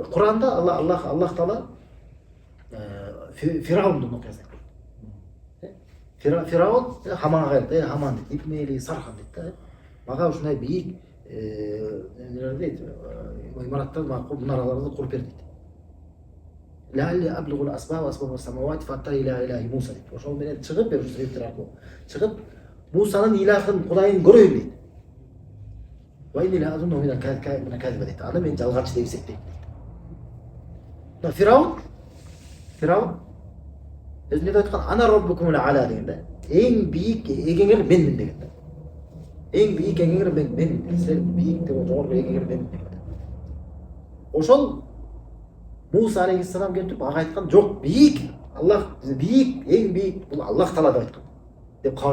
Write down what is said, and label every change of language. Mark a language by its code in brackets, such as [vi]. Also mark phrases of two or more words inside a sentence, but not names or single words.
[ky] Кур'анда Аллах Таала Фираундун окуясын айтат. Фираун Хаманга кайрат, Хаман дейт, Ибн Сархан дейт да. Мага ушундай бийик нелер дейт, имараттар, мунараларды куруп бер дейт. [ar] لعلي أبلغ الأسباب و أسباب السماوات فأطلع إلى إله موسى дейт. [ky] Ошол менен чыгып бер себептер аркылуу. Чыгып Мусанын илахын Кудайын көрөйүн дейт. [ar] و إني ل أظنه من الكاذبين дейт. [ky] Аны мен жалганчы деп эсептейм дейт. Фираун өзү не деп айткан? [ar] أنا ربكم الأعلى [ky] деген да. Эң бийик эгеңер менмин деген да. Эң бийик эгеңер мен. Сен бийик деп жогорку эгеңер менмин деген да. Ошол Муса алейхиссалам келип ага айткан, жок, бийик, Аллах бийик, эң бийик бул Аллах Таала деп айткан.